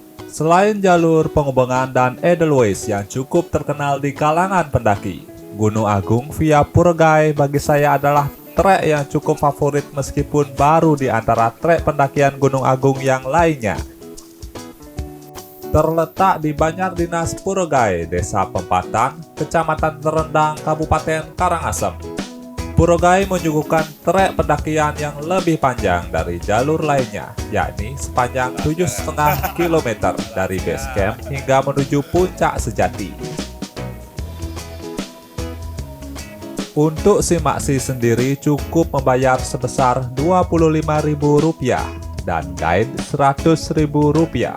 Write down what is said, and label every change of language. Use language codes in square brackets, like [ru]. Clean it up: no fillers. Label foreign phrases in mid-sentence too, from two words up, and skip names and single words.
[id] Selain jalur pengembangan dan Edelweiss yang cukup terkenal di kalangan pendaki, Gunung Agung via Puregai bagi saya adalah trek yang cukup favorit meskipun baru di antara trek pendakian Gunung Agung yang lainnya. Terletak di Banjardinas Puregai, Desa Pempatan, Kecamatan Terendang, Kabupaten Karangasem. Puregai menyuguhkan trek pendakian yang lebih panjang dari jalur lainnya, yakni sepanjang 7,5 km dari base camp hingga menuju puncak sejati. Untuk simaksi sendiri cukup membayar sebesar Rp25.000 dan guide Rp100.000.